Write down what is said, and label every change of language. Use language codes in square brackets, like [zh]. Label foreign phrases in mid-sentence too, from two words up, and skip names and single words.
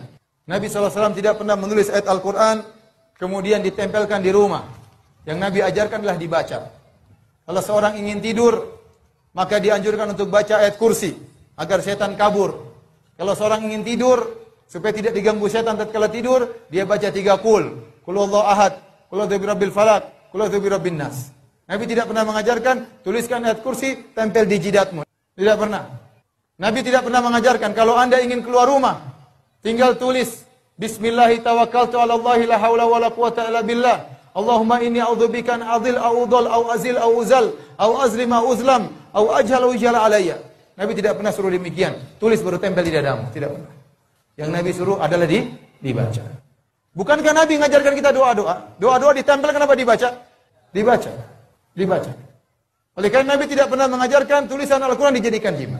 [id] Nabi SAW tidak pernah menulis ayat Al-Quran, kemudian ditempelkan di rumah. Yang Nabi ajarkan adalah dibaca. Kalau seorang ingin tidur, maka dianjurkan untuk baca ayat kursi, agar setan kabur. Kalau seorang ingin tidur, supaya tidak diganggu setan tatkala tidur, dia baca 3 qul. [ar] قل هو الله أحد، قل أعوذ برب الفلق، قل أعوذ برب الناس. [id] Nabi tidak pernah mengajarkan, tuliskan ayat kursi, tempel di jidatmu. Tidak pernah. Nabi tidak pernah mengajarkan, kalau Anda ingin keluar rumah, tinggal tulis, [ar] بسم الله توكلت على الله لا حول ولا قوة إلا بالله. اللهم إني أعوذ بك أن أضل أو أضل أو أزل أو أزل أو أظلم أو أظلم أو أجهل أو يجهل علي. [id] Nabi tidak pernah suruh demikian. Tulis baru tempel di dadamu, tidak pernah. Yang Nabi suruh adalah dibaca. Bukankah Nabi mengajarkan kita doa-doa? Doa-doa ditempel, kenapa dibaca? Dibaca. Oleh karena Nabi tidak pernah mengajarkan tulisan Al-Quran dijadikan jimat.